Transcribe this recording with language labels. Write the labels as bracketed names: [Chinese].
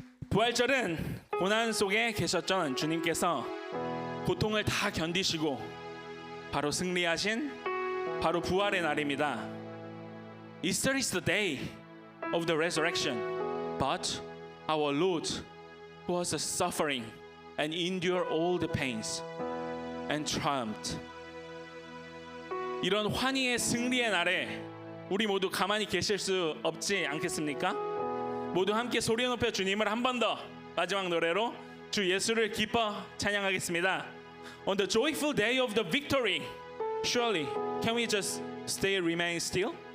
[Korean] 부활절은 고난 속에 계셨던 주님께서 고통을 다 견디시고 바로 승리하신 바로 부활의 날입니다. [English] Easter is the day of the resurrection, but our Lord was suffering and endured all the pains and triumphed. [Korean] 이런 환희의 승리의 날에 우리 모두 가만히 계실 수 없지 않겠습니까? 모두 함께 소리 높여 주님을 한 번 더 마지막 노래로 주 예수를 기뻐 찬양하겠습니다. [English] On the joyful day of the victory, surely can we just remain still?